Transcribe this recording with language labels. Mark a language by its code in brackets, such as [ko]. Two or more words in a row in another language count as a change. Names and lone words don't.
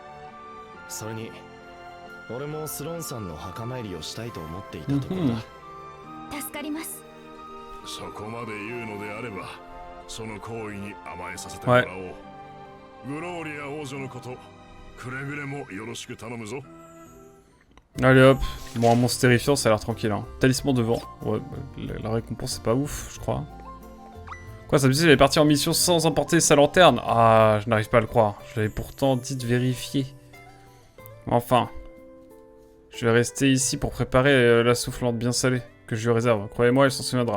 [ja] それに俺もスロンさんの墓参りをしたいと思っていたところだ。助かります。そこまで言うのであればその行為に甘えさせてもらおう。グローリア王女のことくれぐれもよろしく頼むぞ。 [fr] Allez hop, bon un monstre terrifiant ça a l'air tranquille hein. Talisman de vent, ouais, la récompense c'est pas ouf je crois. Quoi, ça me dit qu'il est parti en mission sans emporter sa lanterne? Ah, je n'arrive pas à le croire, je l'avais pourtant dit de vérifier. Enfin, je vais rester ici pour préparer la soufflante bien salée que je lui réserve, croyez-moi elle s'en souviendra.